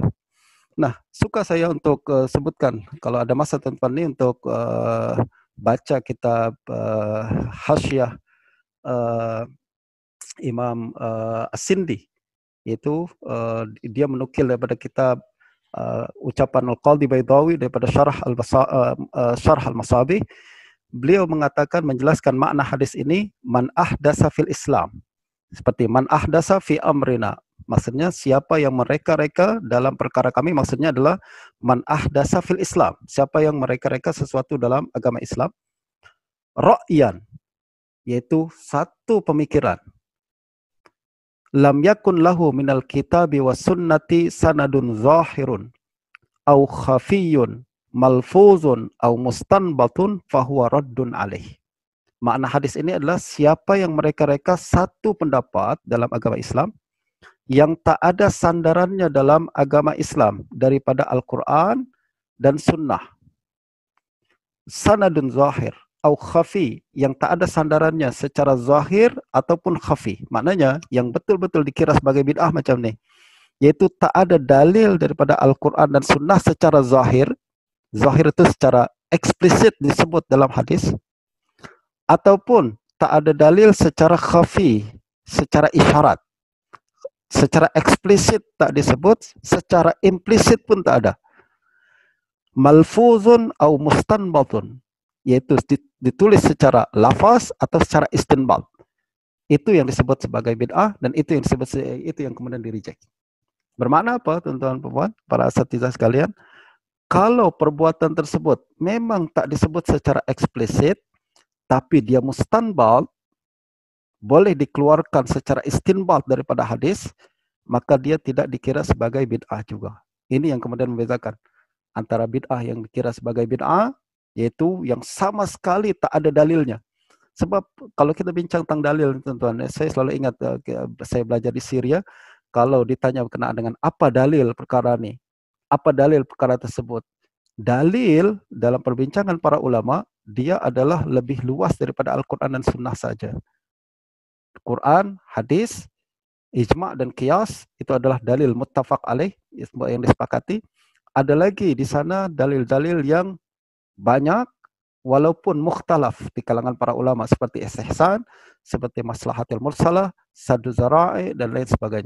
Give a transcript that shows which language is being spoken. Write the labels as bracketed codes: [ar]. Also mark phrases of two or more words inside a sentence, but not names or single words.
[ms] Nah, suka saya untuk sebutkan, kalau ada masa tuan-tuan ini untuk baca kitab Hasyiah Imam As-Sindi, yaitu dia menukil daripada kitab ucapan Al-Qadhi Baydawi daripada Syarah Al-Masabih. Beliau mengatakan, menjelaskan makna hadis ini, [ar] من أحدث في الإسلام, [ms] seperti [ar] من أحدث في أمرنا, [ms] maksudnya siapa yang mereka-reka dalam perkara kami, maksudnya adalah [ar] من أحدث في الإسلام, [ms] siapa yang mereka-reka sesuatu dalam agama Islam, ra'yan, yaitu satu pemikiran, [ar] لم يكن له من الكتاب والسنة سند ظاهر أو خفي ملفوظ أو مستنبط فهو رد عليه. [ms] Makna hadis ini adalah siapa yang mereka-reka satu pendapat dalam agama Islam yang tak ada sandarannya dalam agama Islam daripada Al-Quran dan Sunnah. [ar] سند ظاهر أو خفي, [ms] yang tak ada sandarannya secara zahir ataupun khafi. Maknanya yang betul-betul dikira sebagai bid'ah macam ni, yaitu tak ada dalil daripada Al-Quran dan Sunnah secara zahir. Zahir itu secara eksplisit disebut dalam hadis, ataupun tak ada dalil secara khafi, secara isyarat. Secara eksplisit tak disebut, secara implisit pun tak ada. [ar] ملفوظ أو مستنبط, [ms] yaitu ditulis secara lafaz atau secara istinbat. Itu yang disebut sebagai bid'ah, dan itu yang kemudian di-reject. Bermakna apa, tuan-tuan puan, para asatizah sekalian? Kalau perbuatan tersebut memang tak disebut secara eksplisit, tapi dia mustanbat, boleh dikeluarkan secara istinbat daripada hadis, maka dia tidak dikira sebagai bid'ah juga. Ini yang kemudian membezakan antara bid'ah yang dikira sebagai bid'ah, yaitu yang sama sekali tak ada dalilnya. Sebab kalau kita bincang tentang dalil, tuan-tuan, saya selalu ingat saya belajar di Syria, kalau ditanya berkenaan dengan apa dalil perkara ini, apa dalil perkara tersebut, dalil dalam perbincangan para ulama, dia adalah lebih luas daripada Al-Quran dan Sunnah saja. Quran, hadis, ijma' dan qiyas itu adalah dalil [ar] متفق عليه [ms] yang disepakati. Ada lagi di sana dalil-dalil yang banyak walaupun mukhtalaf di kalangan para ulama, seperti istihsan, seperti [ar] المصلحة المرسلة, سد الذرائع [ms] dan lain sebagainya.